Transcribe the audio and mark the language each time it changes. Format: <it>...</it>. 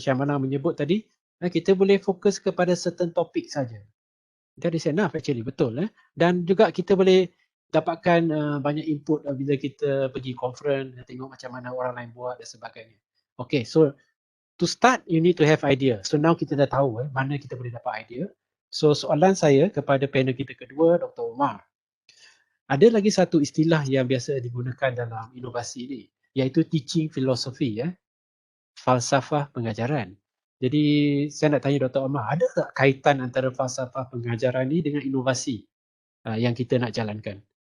<ms>Syamala menyebut tadi kita boleh fokus kepada certain topik saja.</ms> <en>That is enough actually,</en> <ms>betul. Dan juga kita boleh dapatkan banyak input bila kita pergi conference, tengok macam mana orang lain buat dan sebagainya.</ms> <en>Okay, so to start you need to have idea.</en> <ms>So now kita dah tahu mana kita boleh dapat idea. So soalan saya kepada panel kita kedua, Dr. Umar. Ada lagi satu istilah yang biasa digunakan dalam inovasi ini, iaitu teaching philosophy, falsafah pengajaran. Jadi saya nak tanya Dr. Omar, ada tak kaitan antara falsafah pengajaran ni dengan inovasi yang kita nak jalankan?</ms>